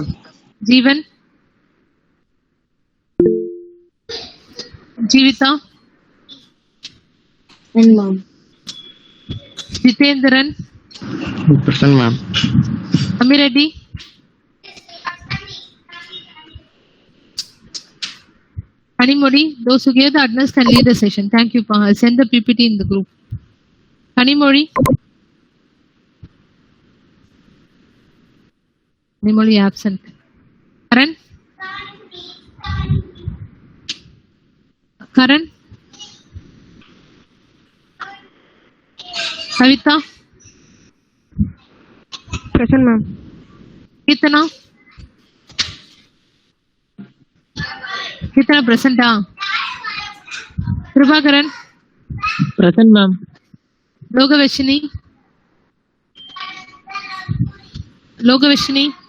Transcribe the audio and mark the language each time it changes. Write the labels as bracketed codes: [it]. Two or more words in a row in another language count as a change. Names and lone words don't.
[en] Jeevan, Jeevita, And ma'am. Jitendran, Present, ma'am. Amireddy, Kanimodi. Those who gave the address can lead the session. Thank you. I'll send the PPT in the group. Kanimodi. Kanimodi absent. Karan. Karan. Kavita. Present, ma'am. Kitana. Kitana present. Prabhakaran. Present, ma'am. Logavashini. Logavashini.